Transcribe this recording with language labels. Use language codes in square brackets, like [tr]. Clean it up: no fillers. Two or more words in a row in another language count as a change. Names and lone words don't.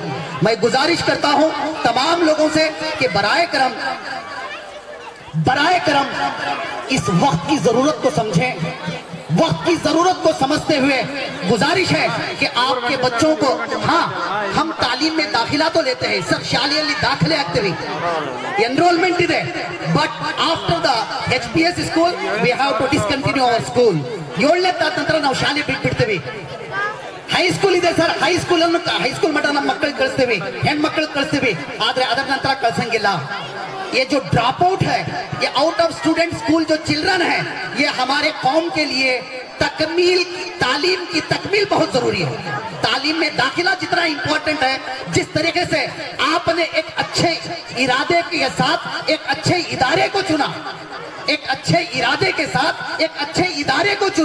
[hi] मैं गुजारिश करता हूं तमाम लोगों से कि बराए करम इस वक्त की जरूरत को समझें। वक्त की जरूरत को समझते हुए गुजारिश है कि आपके बच्चों को, हाँ हम तालीम में दाखिला तो लेते हैं सर, [kn] ಶಾಲೆಯಲ್ಲಿ ದಾಖಲೆ ಆಗ್ತೀವಿ, ಎನ್ರೋಲ್ಮೆಂಟ್ ಇದೆ, [en] but after the HPS school we have to discontinue our school. [kn] 7ನೇ ನಂತರ ನಾವು ಶಾಲೆ ಬಿಟ್ಬಿಡ್ತೀವಿ. ಹೈಸ್ಕೂಲ್ ಇದೆ ಸರ್, ಹೈಸ್ಕೂಲ್ ಮಟ್ಟ ನಮ್ಮ ಮಕ್ಕಳಿಗೆ ಕಳಿಸ್ತೀವಿ, ಹೆಣ್ಮಕ್ಳಿಗೆ ಕಳಿಸ್ತೀವಿ, ಆದ್ರೆ ಅದರ ನಂತರ ಕಳ್ಸಂಗಿಲ್ಲ. [hi] ये जो [en] drop out [hi] है, ये [en] out of student school [hi] जो चिल्ड्रन है, ये हमारे कौम के लिए तालीम की तकमील बहुत जरूरी है। तालीम में दाखिला जितना इंपॉर्टेंट है, जिस तरीके से आपने एक अच्छे इरादे के साथ एक अच्छे इदारे को चुना, एक अच्छे इरादे के साथ एक अच्छे इदारे को चुना,